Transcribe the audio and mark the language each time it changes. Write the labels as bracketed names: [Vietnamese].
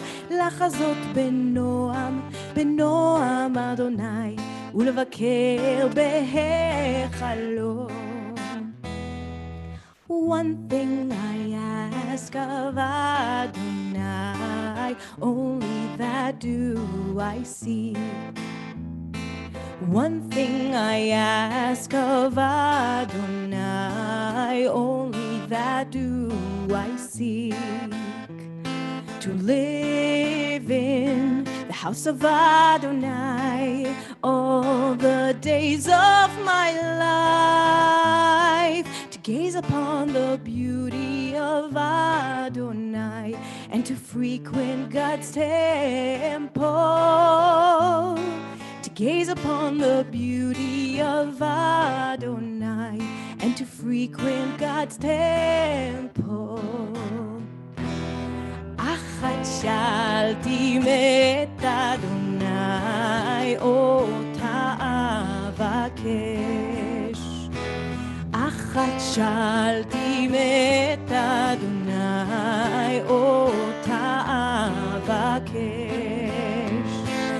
[Hebrew] לחזות בנועם אדוני, ולבקר בהיכלו. [English] One thing I ask of Adonai, only that do I seek. One thing I ask of Adonai, only that do I seek. To live in the house of Adonai all the days of my life, to gaze upon the beauty of Adonai and to frequent God's temple. To gaze upon the beauty of Adonai and to frequent God's temple. [Hebrew] אחת שאלתי מאת אדוני, אותה אבקש. אחת שאלתי מאת אדוני, אותה אבקש.